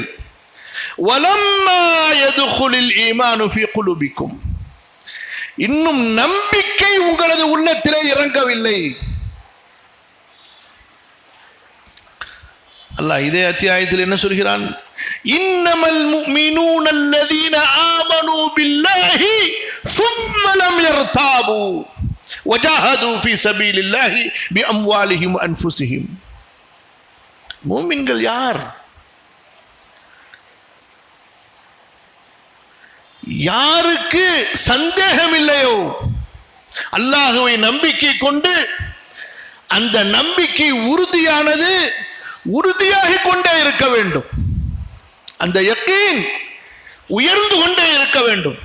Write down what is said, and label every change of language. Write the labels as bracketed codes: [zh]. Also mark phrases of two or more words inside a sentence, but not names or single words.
[ar] ولما يدخل الإيمان في قلوبكم, [ta] இன்னும் நம்பிக்கை உங்களது உள்ளத்திலே இறங்கவில்லை. அல்லாஹ் இதே அத்தியாயத்தில் என்ன சொல்கிறான்? [ar] إنما المؤمنون الذين آمنوا بالله ثم لم يرتابوا وجاهدوا في سبيل الله بأموالهم وأنفسهم. [ta] மூமின்கள் யார்? யாருக்கு சந்தேகம் இல்லையோ, அல்லாஹ்வை நம்பிக்கை கொண்டு அந்த நம்பிக்கை உறுதியானது, உறுதியாகிக் கொண்டே இருக்க வேண்டும், அந்த யக்கீன் உயர்ந்து கொண்டே இருக்க வேண்டும்.